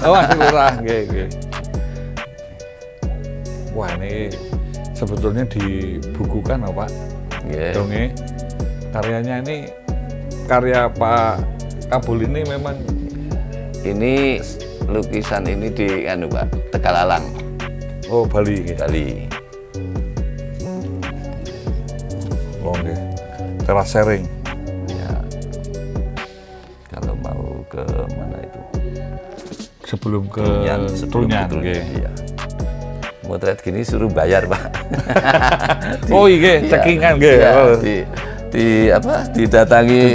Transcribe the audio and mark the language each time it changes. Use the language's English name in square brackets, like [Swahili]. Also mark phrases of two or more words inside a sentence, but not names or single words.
[Indonesian] Oh, masih Lurah. Oke, oke. Wah, ini sebetulnya dibukukan loh Pak. Ya. Donge. Karyanya ini karya Pak Kabul ini memang Ini lukisan ini di Pak, Tegalalang. Oh, Bali nggih. Bali. Oh nggih. Teras sharing. Ya. Kalau mau ke mana itu? Sebelum ke Trunyan. nggih. Iya. Motret gini suruh bayar, Pak. Oh iya, cekingan nggih. Iya, didatangi